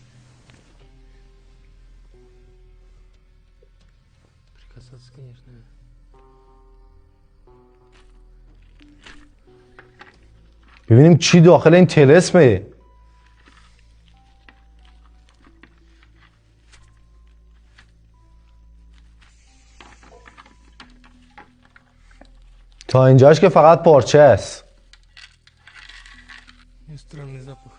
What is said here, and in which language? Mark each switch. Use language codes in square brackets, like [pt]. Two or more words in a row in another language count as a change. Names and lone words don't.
[ru] Прикасаться, конечно. [fa] ببینیم چی داخل این طلسمه. تا اینجاش که فقط پارچه است. [ru] И странный запах.